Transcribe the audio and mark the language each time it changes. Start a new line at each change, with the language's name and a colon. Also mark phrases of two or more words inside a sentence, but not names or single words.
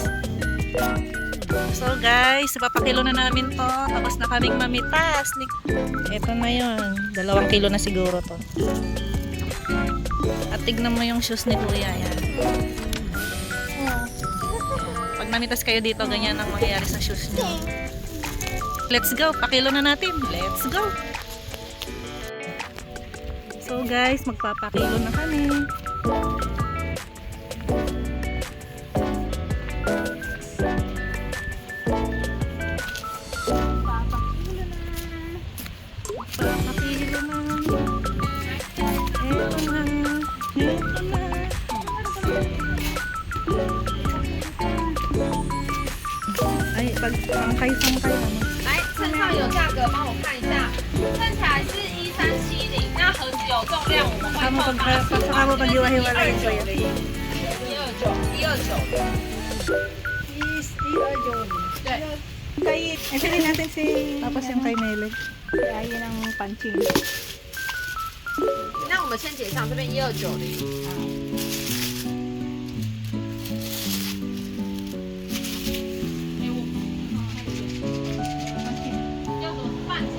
English: So guys,
Filipino: ipapakilo na namin to. Tapos na kaming mamitas. Ito na yun. 2 kilo na siguro to. At tignan mo yung shoes ni Kuya. Yan. Pag namitas kayo dito, ganyan ang mangyayari sa shoes niyo.
English: Let's go.
Filipino: Pakilo na natin.
English: Let's go. So guys,
Filipino: magpapakilo na kami. Papakilo na. Eto na. Eto na. Ay, pag sangkay naman.
Chinese: 来，身上有价格，帮我看一下。看起来是1370，那很有重量，我们会
Filipino: Saka mo
Chinese: 扣
Filipino: pag 80 saka mo pag hiwa-hiwala yun kuya.
Chinese: 129，129。对，
Filipino: Kay, pili natin si... Tapos yung kay Mele. Kaya yun ang punching.
Chinese: 那我们先结账，这边1290。要怎么半斤？